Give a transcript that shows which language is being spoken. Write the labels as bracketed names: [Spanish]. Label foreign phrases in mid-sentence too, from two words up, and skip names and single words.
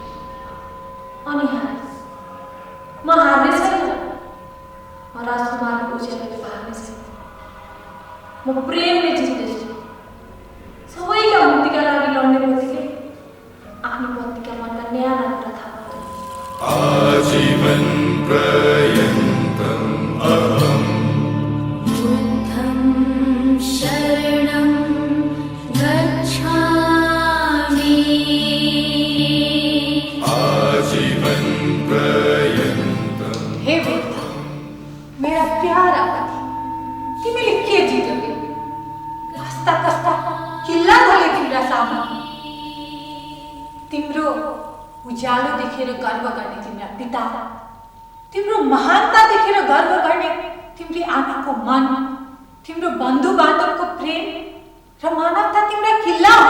[Nepali] अनि म हार्ने छैन। म राजकुमारको उज्यालोले हार्ने छैन। म प्रेमले जित्नेछु। सबैका मुक्तिका लागि लड्ने पतिले आफ्नो पत्नीका मनका न्यानो कुरा थाहा पाउँदैन। [Sanskrit] आजीवन पर्यन्तम् अहम् बुद्धं शरणं गच्छामि। आजीवन पर्यन्तम्। [Nepali] हे बुद्ध, मेरा प्यारा पति, तिमीले के जित्यौ? कस्ता कस्ता किल्ला धले तिम्रा सामु। तिम्रो उज्यालो देखेर गर्व गर्ने तिम्रा पिता, तिम्रो महानता देखेर गर्व गर्ने तिम्री आमाको मन, तिम्रो बन्धु बान्धवको प्रेम र मानवता तिम्रा किल्ला हो।